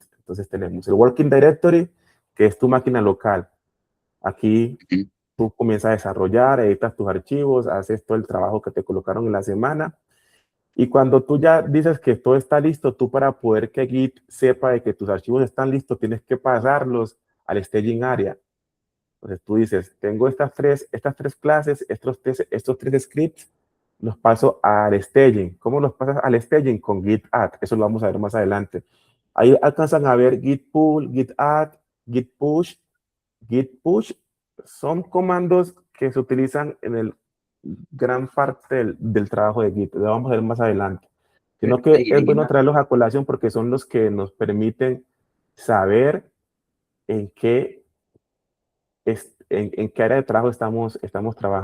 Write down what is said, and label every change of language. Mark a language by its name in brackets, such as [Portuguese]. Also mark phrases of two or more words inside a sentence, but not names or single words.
[Spanish] Entonces tenemos el [English] Working Directory, [Spanish] que es tu máquina local. Aquí Ujú. tú comienzas a desarrollar, editas tus archivos, haces todo el trabajo que te colocaron en la semana. Y cuando tú ya dices que todo está listo, tú, para poder que Git sepa de que tus archivos están listos, tienes que pasarlos al [English] staging area. [Spanish] Entonces tú dices, tengo estas tres clases, estos tres scripts, los paso al staging. ¿Cómo los pasas al staging? Con git add. Eso lo vamos a ver más adelante. Ahí alcanzan a ver git pull, git add, git push. Git push son comandos que se utilizan en el gran parte del trabajo de Git. Lo vamos a ver más adelante. Pero Sino que es bueno Irina, traerlos a colación porque son los que nos permiten saber en qué en qué área de trabajo estamos trabajando.